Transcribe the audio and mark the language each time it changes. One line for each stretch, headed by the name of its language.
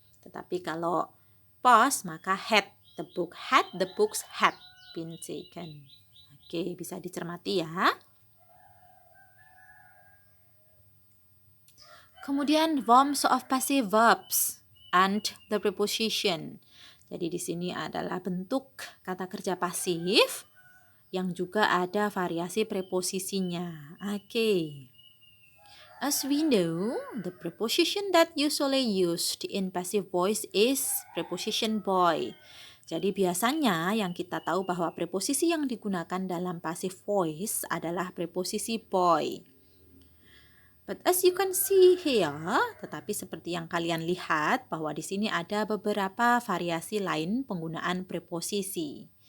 Indonesian: Tetapi kalau past maka had.
English: The book had, the books had been taken.
Indonesian: Oke, bisa dicermati ya.
English: Kemudian forms of passive verbs and the preposition.
Indonesian: Jadi di sini adalah bentuk kata kerja pasif yang juga ada variasi preposisinya. Oke.
English: As we know, the preposition that usually used in passive voice is preposition boy.
Indonesian: Jadi biasanya yang kita tahu bahwa preposisi yang digunakan dalam passive voice adalah preposisi boy.
English: But as you can see here,
Indonesian: tetapi seperti yang kalian lihat bahwa di sini ada beberapa variasi lain penggunaan preposisi.